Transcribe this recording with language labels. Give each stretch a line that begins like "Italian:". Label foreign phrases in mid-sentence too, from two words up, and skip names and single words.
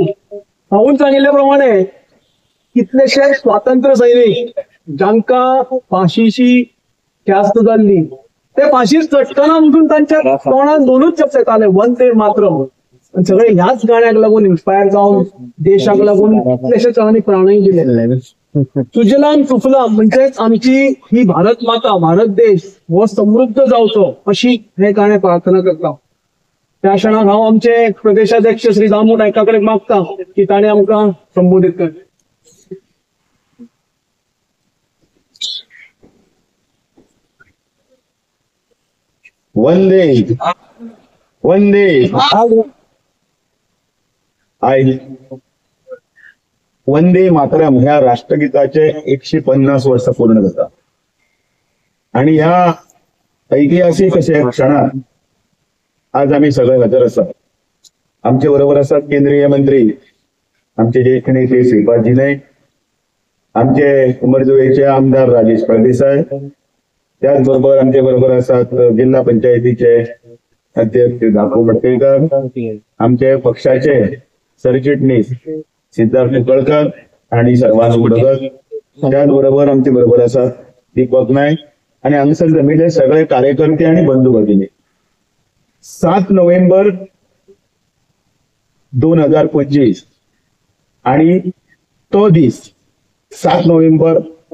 Konkani: भाऊन सांगितल्याप्रमाणे कितलेशे स्वातंत्र्य सैनिक ज्यांका फाशीची जास्त झाली, ते फाशी चटकना म्हणून त्यांच्या तोंडात 2च शब्द आले, वंदे मातरम. सगळे ह्याच गाण्याक लागून इन्स्पायर जाऊन देशाक लागून कितलेशे प्राणही दिले. सुजलाम सुफलाम म्हणजेच आमची ही भारत माता, भारत देश हो समृद्ध जावचो अशी हे गाणे प्रार्थना करता. त्या क्षणात हांव आमचे प्रदेशाध्यक्ष श्री दामू नायकाकडे मागता की ताणे आमकां संबोधित करचे. वंदे वंदे वंदे मातरम ह्या राष्ट्रगीताचे 150 वर्ष पूर्ण जातात. आणि ह्या ऐतिहासिक अशा क्षणात आज आम्ही सगळे हजर असतात. आमच्या बरोबर असतात केंद्रीय मंत्री, आमचे ज्येष्ठ नेते श्रीपादजी नाईक, आमचे उमरजुवेचे आमदार राजेश परदेसाय, त्याचबरोबर आमच्या बरोबर असतात जिल्हा पंचायतीचे अध्यक्ष दापू मटकेकर, आमचे पक्षाचे सरचिटणीस सिद्धार्थ कुकळकर आणि सर्वांना उडगत, त्याचबरोबर आमचे बरोबर आसा दीपक नायक आणि हांगसर जमिल्ले सगळे कार्यकर्ते आणि बंधू भगिनी. 7 नोव्हेंबर 2025 आणि तो दीस 7 नोव्हेंबर